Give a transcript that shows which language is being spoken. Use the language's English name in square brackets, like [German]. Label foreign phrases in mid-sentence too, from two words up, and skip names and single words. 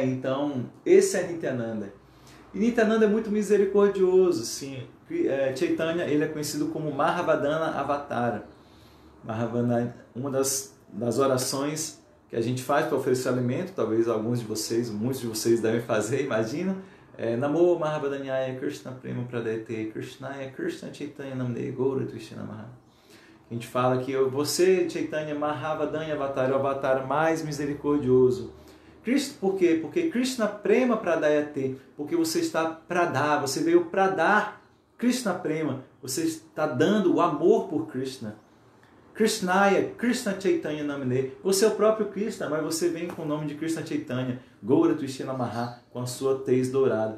[Portuguese] Então, esse é Nityananda. E Nityananda é muito misericordioso, sim. Chaitanya, ele é conhecido como Mahavadana Avatara. Mahavadana, uma das orações que a gente faz para oferecer alimento, talvez alguns de vocês, muitos de vocês devem fazer, imagina. [Sanskrit] Namo Mahavadanyaya Krishna Prema Pradete Krishnaya Krishna Chaitanya Namne Gaura Krishna Maha. [Portuguese] A gente fala que você, Chaitanya Mahavadanya Avatar, é o avatar mais misericordioso. Por quê? [Sanskrit] Porque Krishna Prema Pradayate, [Portuguese] porque você está para dar, você veio para dar Krishna Prema, você está dando o amor por Krishna. [Sanskrit] Krishnaya, Krishna Chaitanya Namine, [Portuguese] você é o próprio Krishna, mas você vem com o nome de Krishna Chaitanya, [Sanskrit] Gaura Tuishina Maha, [Portuguese] com a sua tez dourada.